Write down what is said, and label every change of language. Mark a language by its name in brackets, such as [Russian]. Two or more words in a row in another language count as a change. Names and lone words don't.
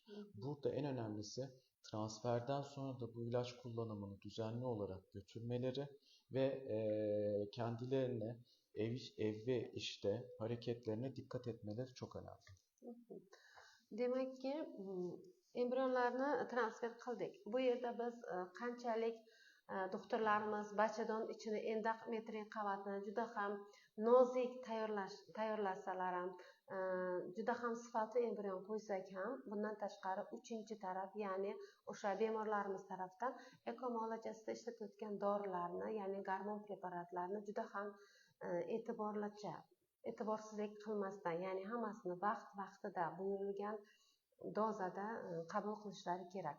[Turkish] Burada en önemlisi transferden sonra da bu ilaç kullanımını düzenli olarak götürmeleri ve kendilerine ev ve işte hareketlerine dikkat etmeleri çok önemli. [Uzbek] Demek ki embrionlarni transfer qildik. Bu yerda biz qanchalik doktorlarimiz bachadon ichini endometriy qavatini juda ham nozik tayyorlasalar ham, juda ham sifatli embrion qo'ysak ham, bundan tashqari uchinchi taraf, ya'ni o'sha bemorlarimiz tarafdan eko muolajasida ishlatilayotgan dorilarni, ya'ni gormon preparatlarini juda ham e'tiborsizlik qilmasdan, ya'ni hammasini vaqtida buyurilgan dozada qabul qilishlari kerak.